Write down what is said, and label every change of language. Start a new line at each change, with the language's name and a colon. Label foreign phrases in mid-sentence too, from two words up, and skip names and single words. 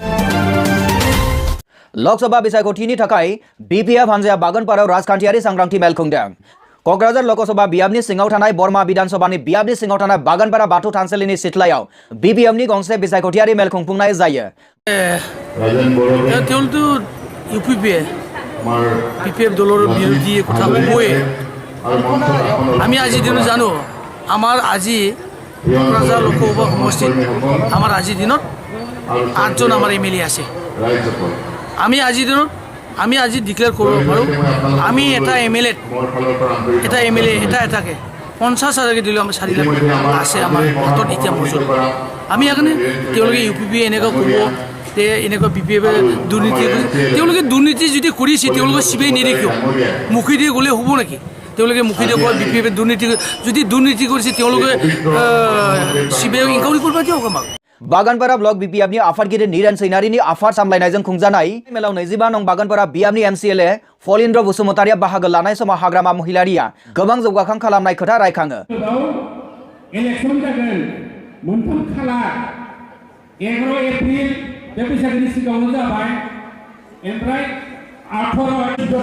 Bodo: लोकसभा बिसायख'थिनि थाखाय BPF हानजाया बागानपारायाव राजखान्थियारि सांग्रांथि मेल खुंदों। क'क्राझार लोकसभा बियाबनि सिङाव थानाय बरमा बिधानसभानि बियाबनि सिङाव थानाय बागानपारा बाथौ थानसालिनि सिथ्लायाव BPFनि गंसे बिसायख'थियारि मेल खुंफुंनाय जायो।
Assamese: BPF দলৰ বিৰোধী কথা কবই। আমি আজি দিনত জানো আমাৰ আজি ক'ক্ৰাঝাৰ লোকসভা সমষ্টিত আমাৰ আজিৰ দিনত 8জন আমাৰ MLA আছে। আমি আজি ডিক্লেয়াৰ কৰিব পাৰোঁ আমি এটা MLA এটাকে 50,000কে দিলেও আমাৰ 4 লাখ আছে আমাৰ হাতত এতিয়া মজুত। আমি সেইকাৰণে তেওঁলোকে UPP এনেকুৱা ক'ব যে এনেকুৱা BPF দুৰ্নীতি তেওঁলোকে দুৰ্নীতি যদি কৰিছে তেওঁলোকে CBI নিদিয়ে কিয়? মুখে দিয়ে গ'লে হ'ব নেকি? তেওঁলোকে মুখে দিয়ে কয় BPF দুৰ্নীতি যদি দুৰ্নীতি কৰিছে তেওঁলোকে CBI ইনকুৱাৰি কৰিব দিয়ক আমাক।
Bodo: बागानपारा ब्लक BPFनि आफादगिरि नीरेन सैनारिनि आफाद सामलायनायजों खुंजानाय मेलाव 22 नं बागानपारा बियाबनि MCLA फलिन्द्र बसुमतारिया बाहागो लानाय समाव हाग्रामा महिलारिया गोबां जौगाखां खालामनाय खोथा रायखाङो। इलेक्शन जागोन मोनथाम खालार 11 एप्रिल बे बैसागोनि सिगाङावनो जाबाय ओमफ्राय 18